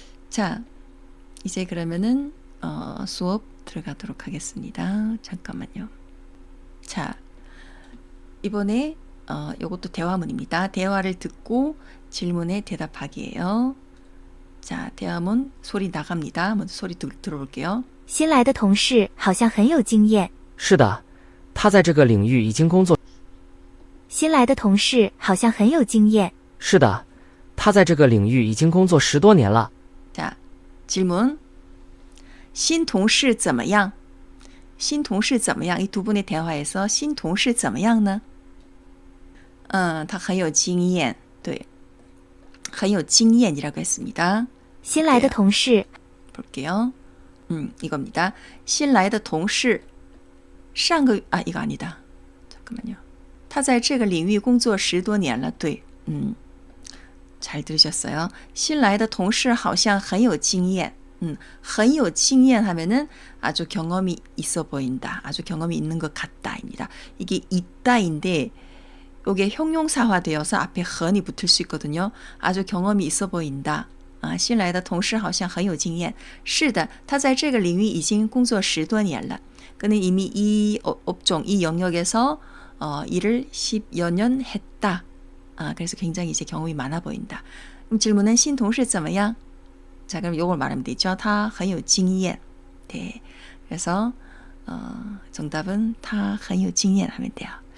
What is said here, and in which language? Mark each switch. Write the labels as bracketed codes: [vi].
[ko] 자, 이제 그러면은 수업 들어가도록 하겠습니다. 잠깐만요. 자, 이번에 요것도 대화문입니다. 대화를 듣고 질문에 대답하기예요. 자, 대화문 소리 나갑니다. 먼저 소리 들어볼게요. [zh] 新来的同事好像很有经验。是的，他在这个领域已经工作。新来的同事好像很有经验。是的，他在这个领域已经工作10多年了。 [ko] 자, 질문. [zh] 新同事怎么样? 新同事怎么样? [ko] 이 두 분의 대화에서 [zh] 新同事怎么样呢? 他很有经验. 对，很有经验 [ko] 이라고 했습니다. [zh] 新来的同事 [ko] 볼게요. 이겁니다. [zh] 新来的同事上个 [ko] 이거 아니다. 잠깐만요. [zh] 他在这个领域工作10多年了. 对, [ko] 잘 들으셨어요. [zh] 新来的同事好像很有经验. 很有经验 [ko] 하면은 아주 경험이 있어 보인다. 아주 경험이 있는 것 같다입니다. 이게 있다인데 이게 형용사화되어서 앞에 很이 붙을 수 있거든요. 아주 경험이 있어 보인다. [zh] 新来的同事好像很有经验. 是的,他在这个领域已经工作10多年了. [ko] 그는 이미 이 업종, 이 영역에서 일을 10여 년 했다. 그래서 굉장히 이제 경험이 많아 보인다. 그럼 질문은 [zh] 新同事怎么样? [ko] 자, 그럼 요걸 말하면 되죠. [zh] 他很有经验.네. [ko] 그래서 정답은 [zh] 他很有经验 [ko] 하면 돼요.